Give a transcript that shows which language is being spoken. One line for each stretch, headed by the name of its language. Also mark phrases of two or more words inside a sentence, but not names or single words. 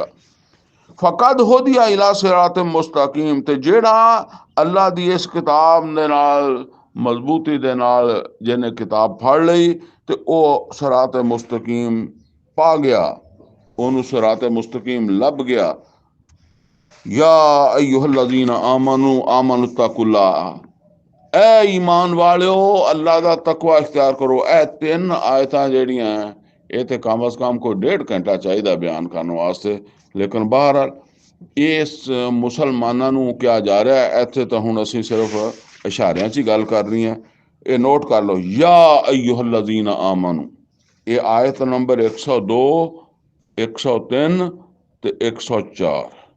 Arabic: فقد هدي إلى صراط مستقيم,
Punjabi: ਤੇ ਜਿਹੜਾ ਅੱਲਾ ਦੀ ਇਸ ਕਿਤਾਬ ਦੇ ਨਾਲ ਮਜ਼ਬੂਤੀ ਦੇ ਨਾਲ ਜਿਹਨੇ ਕਿਤਾਬ ਫੜ ਲਈ ਤੇ ਉਹ
Arabic: صراط مستقيم
Punjabi: ਪਾ ਗਿਆ, ਉਹਨੂੰ
Arabic: صراط مستقيم
Punjabi: ਲੱਭ ਗਿਆ।
Arabic: يا أيها الذين آمنوا اتقوا الله,
Punjabi: ਐ ਈਮਾਨ ਵਾਲਿਓ, ਅੱਲਾ ਦਾ ਤਕਵਾ ਇਖਤਿਆਰ ਕਰੋ। ਇਹ ਤਿੰਨ ਆਇਤਾਂ ਜਿਹੜੀਆਂ ਇਹ ਤੇ ਕਮ ਅਜ਼ ਕਮ ਕੋਈ 1.5 ਘੰਟਾ ਚਾਹੀਦਾ ਬਿਆਨ ਕਰਨ ਵਾਸਤੇ। ਲੇਕਿਨ ਬਹਰਹਾਲ ਇਸ ਮੁਸਲਮਾਨਾਂ ਨੂੰ ਕਿਹਾ ਜਾ ਰਿਹਾ, ਇੱਥੇ ਤਾਂ ਹੁਣ ਅਸੀਂ ਸਿਰਫ ਇਸ਼ਾਰਿਆਂ 'ਚ ਹੀ ਗੱਲ ਕਰ ਰਹੀ ਹਾਂ। ਇਹ ਨੋਟ ਕਰ ਲਓ,
Arabic: يا أيها الذين آمنوا,
Punjabi: ਇਹ ਆਇਤ ਨੰਬਰ 102, 103 ਤੇ 104।